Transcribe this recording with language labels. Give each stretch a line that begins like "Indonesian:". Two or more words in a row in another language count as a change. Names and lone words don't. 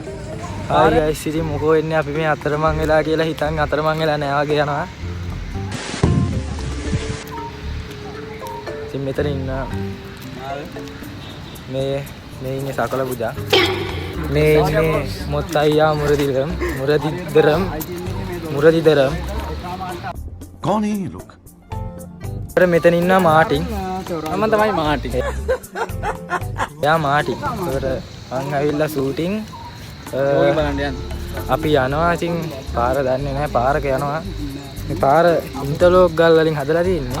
Sinhala: හායි ගයිස් ඉතින් මොකෝ වෙන්නේ අපි මේ අතරමං වෙලා කියලා හිතන් අතරමං වෙලා නෑ වගේ යනවා. ඉතින් මෙතන ඉන්න මේ ඉන්නේ සකල පුජා. මේ ඉන්නේ මොත්තයියා මුරදිදරම්
Hindi: कौन है ये लोग?
Sinhala: මෙතන ඉන්නවා මාටින්. මම තමයි මාටින්. එයා මාටින්. ඒකට මං ඇවිල්ලා ෂූටින් බලන්න යන්න. අපි යනවා ඉතින් පාර දන්නේ නැහැ පාරක යනවා. මේ පාර ඉන්ටර්ලොක් ගල් වලින් හදලා තියෙන්නේ.